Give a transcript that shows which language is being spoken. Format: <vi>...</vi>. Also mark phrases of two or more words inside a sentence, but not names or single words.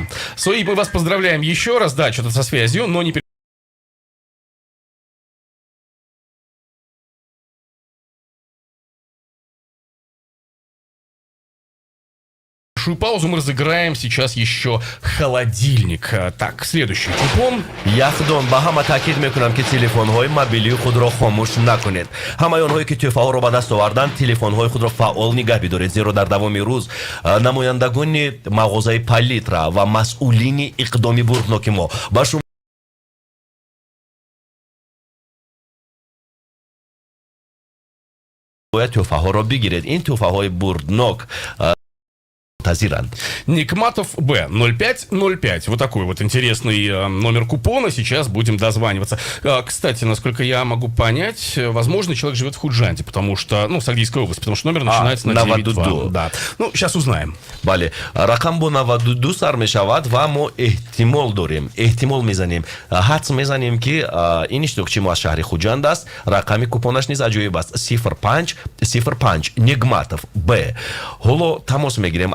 <ru>Сои, мы вас поздравляем еще раз. Да, что-то со связью, но не паузу мы разыграем сейчас еще холодильник. Так, следующий купон.</ru> <tg>яхдон ба ҳама таъкид мекунам ки телефонҳои мобилии худро хомӯш накунед. ҳамаи онҳое ки тӯҳфаҳоро ба даст оварданд, телефонҳои худро фаъол нигаҳ бидоред, зеро дар давоми рӯз намояндагони мағозаи палитра ва масъулини иқдоми бурдноки мо ба шумо бояд тӯҳфаҳоро бигиред. Ин тӯҳфаҳои бурднок тазиранд. Никматов Б. 0505.</tg> <ru>Вот такой вот интересный номер купона. Сейчас будем дозваниваться. Кстати, насколько я могу понять, возможно, человек живет в Худжанде, потому что, ну, Сагдийской области, потому что номер начинается на 92. Да. Ну, сейчас узнаем.</ru> <tg>бале рақам бо 92 сар мешавад ва мо эҳтимол дорем, эҳтимол мезанем, ҳадс мезанем ки ин иштирокчӣ мо аз шаҳри Хуҷанд аст. рақами купонаш низ аҷоиб аст. 0505 Нигматов Б. ҳоло тамос мегирем.</tg>